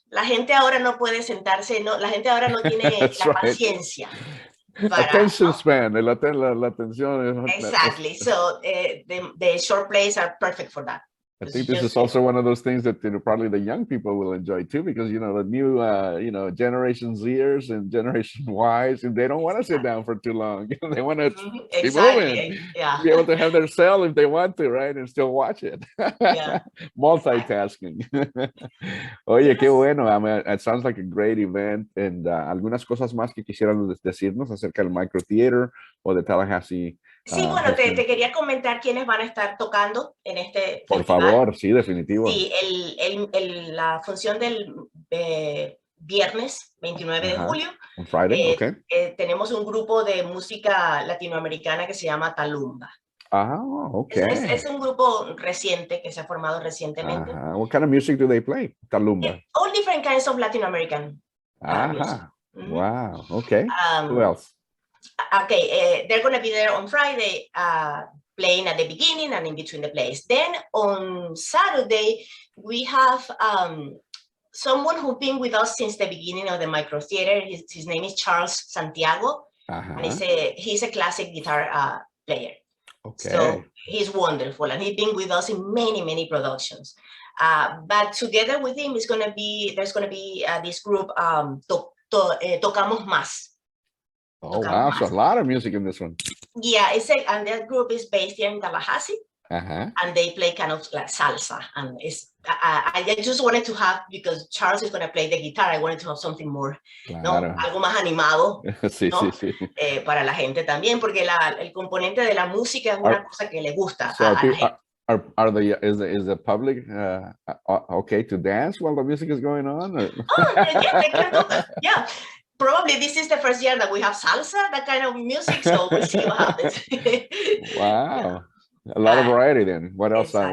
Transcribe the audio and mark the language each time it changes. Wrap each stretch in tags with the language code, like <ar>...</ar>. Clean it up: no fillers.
<es>La gente ahora no puede sentarse, la gente ahora no tiene la paciencia.</es> <en>Attention span,</en> <es>la atención.</es> <en>Exactly. So the short plays are perfect for that. I think this is also one of those things that probably the young people will enjoy too, because the new Generation Zers and Generation Ys, and they don't want to sit down for too long. They want to keep moving, be able to have their cell if they want to, right, and still watch it. Yeah. Multitasking.</en> <es>Oye, qué bueno.</es> <en>I mean, it sounds like a great event.</en> <es>And algunas cosas más que quisieran decirnos acerca del Microtheater o de Tallahassee. Sí, bueno, te quería comentar quiénes van a estar tocando en este Por favor, sí, definitivo. Sí, la función del viernes 29 de julio.</es> <en>On Friday, okay.</en> <es>Tenemos un grupo de música latinoamericana que se llama Talumba.</es> <en>Okay.</en> <es>Es un grupo reciente que se ha formado recientemente.</es> <en>What kind of music do they play? Talumba. All different kinds of Latin American music. Wow, okay. Who else? Okay, they're going to be there on Friday, playing at the beginning and in between the plays. Then on Saturday, we have someone who's been with us since the beginning of the Microtheater. His name is Charles Santiago, and he's a classic guitar player. Okay. So he's wonderful, and he's been with us in many productions. But together with him, there's going to be this group, Tocamos Más. Oh, wow. So a lot of music in this one. Yeah, and that group is based here in Tallahassee. And they play kind of like salsa. And I just wanted to have, because Charles is going to play the guitar, I wanted to have something more,</en> <es>algo más animado, sí. Para la gente también, porque el componente de la música es una cosa que le gusta a la gente.</es> <en>Is the public okay to dance while the music is going on? Or? Oh, yeah, they can do that. Yeah. Probably this is the first year that we have salsa, that kind of music, so we'll see what happens. Wow. Yeah. A lot of variety then. What else? Exactly.</en>